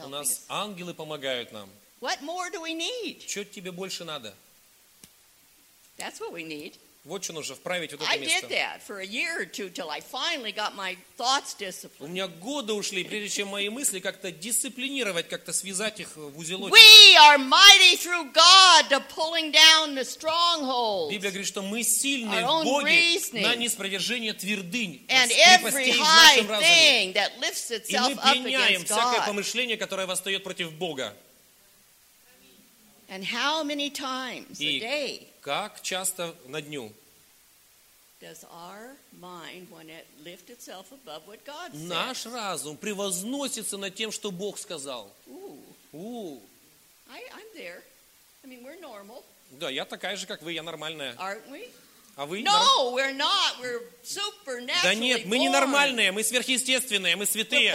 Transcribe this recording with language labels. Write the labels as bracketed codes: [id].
[en] us. [ru] У нас ангелы помогают нам. [en] What more do we need? [ru] Что тебе больше надо? [en] That's what we need. [ru] Вот что нужно вправить вот это место. [en] I did that for a year or two till I finally got my thoughts disciplined. [ru] У меня годы ушли, прежде чем мои мысли как-то дисциплинировать, как-то связать их в узелочек. [en] We are mighty through God to pulling down the strongholds. [ru] Библия говорит, что мы сильны в Боге на неспровержение твердынь. [en] And every high thing that lifts itself up against God. [ru] И мы пеняем всякое помышление, которое восстает против Бога. [en] And how many times a day? [ru] Как часто на дню? [en] Does our mind want to lift itself above what God says? [ru] Наш разум превозносится над тем, что Бог сказал. [en] I'm there. I mean, we're normal. [ru] Да, я такая же, как вы, я нормальная. [en] Aren't we? [ru] А вы? [en] No, we're not. We're supernaturally born. [ru] Да нет, мы не нормальные, мы сверхъестественные, мы святые.